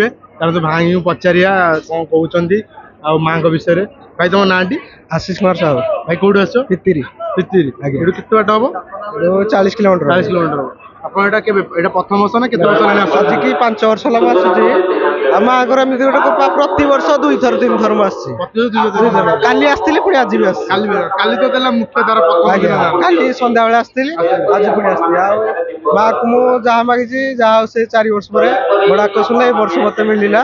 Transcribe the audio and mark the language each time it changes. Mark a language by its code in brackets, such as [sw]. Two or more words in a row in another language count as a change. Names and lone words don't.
[or] ତାହେଲେ ତ ଭାଇଙ୍କୁ ପଚାରିବା କ'ଣ କହୁଛନ୍ତି ଆଉ ମାଙ୍କ ବିଷୟରେ। ଭାଇ ତମ ନାଁଟି? आशीष कुमार साहू। ଭାଇ କୋଉଠୁ ଆସିଛ? पितिरी। ପିତିରି। ଆଜ୍ଞା। ଏଠୁ କେତେ ବାଟ ହବ? 40 किलोमीटर। 40 କିଲୋମିଟର ହବ। ଆପଣ ଏଇଟା କେବେ, ଏଇଟା ପ୍ରଥମ ବର୍ଷ ନା କେତେ ବର୍ଷ ହେଲାଣି ଆସୁଛନ୍ତି? ଆଜ କି 5 ବର୍ଷ ଲଗା ଆସୁଛି। ଆମ ଆଗର ଏମିତି ଗୋଟେ ପ୍ରତିବର୍ଷ 2 ଥର 3 ଥର ମୁଁ ଆସିଛି। କାଲି ଆସିଥିଲି, ପୁଣି ଆଜି ବି ଆସିଛି। କାଲି ତ ଦେଲା ମୁଖ୍ୟ ଦ୍ୱାର ପ୍ରଥମ ଦିନ। କାଲି ସନ୍ଧ୍ୟାବେଳେ ଆସିଥିଲି, ଆଜି ପୁଣି ଆସିଥିଲି। ଆଉ ମାକୁ ମୁଁ ଯାହା ମାଗିଛି, ଯାହା ହଉ ସେ 4 ବର୍ଷ ପରେ ମୋ ଡାକ ଶୁଣିଲେ ଏ ବର୍ଷ ମତେ ମିଳିଲା।